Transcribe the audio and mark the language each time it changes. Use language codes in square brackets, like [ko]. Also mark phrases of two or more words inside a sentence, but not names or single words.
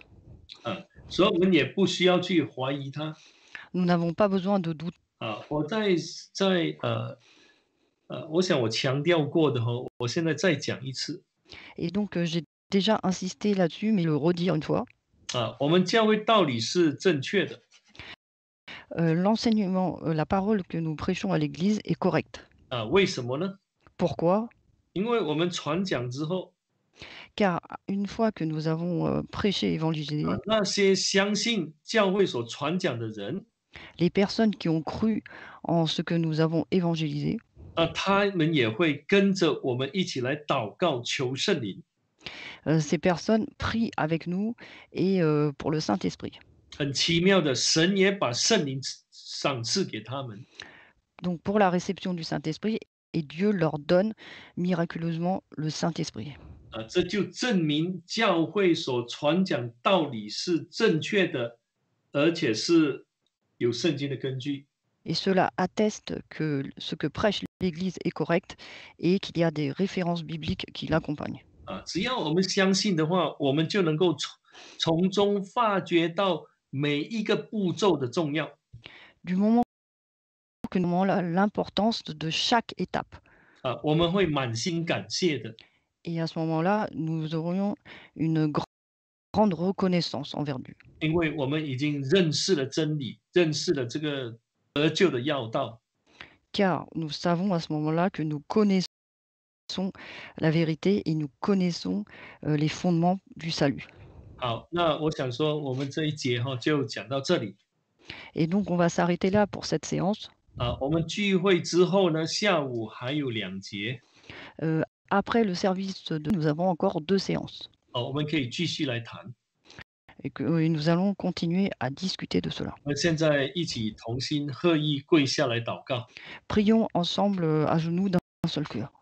[zh] 所以我们也不需要去怀疑他。 [fr] Nous n'avons pas besoin de doute. [zh] 我我想我强调过的我现在再讲一次。 [fr] Et donc, j'ai déjà insisté là-dessus, mais le redire une fois. [zh] 我们教会道理是正确的。 [fr] L'enseignement, la parole que nous prêchons à l'église est correcte. [zh] 为什么呢？ [fr] Pourquoi? [zh] 因为我们传讲之后， [fr] Car une fois que nous avons, prêché, évangélisé, [zh] 那些相信教会所传讲的人， [fr] les personnes qui ont cru en ce que nous avons évangélisé, [zh] 他们也会跟着我们一起来祷告求圣灵。 [fr] ces personnes prient avec nous et pour le Saint-Esprit. [zh] 很奇妙的，神也把圣灵赏赐给他们。 [fr] Donc pour la réception du Saint-Esprit, et Dieu leur donne miraculeusement le Saint-Esprit. [zh] 这就证明教会所传讲道理是正确的，而且是有圣经的根据。 [fr] Et cela atteste que ce que prêche l'Église est correct et qu'il y a des références bibliques qui l'accompagnent. [zh] 只要我们相信的话，我们就能够从中发掘到每一个步骤的重要。 [fr] Du moment que nous avons l'importance de chaque étape. [zh] 我们会满心感谢的。 [fr] Et à ce moment-là, nous aurions une grande reconnaissance envers Dieu. [zh] 因为我们已经认识了真理，认识了这个得救的要道。 [fr] Car nous savons à ce moment-là que nous connaissons la vérité et nous connaissons les fondements du salut. [zh] 好，那我想说，我们这一节就讲到这里。 [fr] Et donc on va s'arrêter là pour cette séance. [zh] 我们聚会之后呢，下午还有2节。 [fr] Après le service nous avons encore 2 séances. [zh] 我们可以继续来谈。 [fr] Et nous allons continuer à discuter de cela. [zh] 我们现在一起同心合意跪下来祷告。 [fr] Prions ensemble à genoux d'un seul cœur.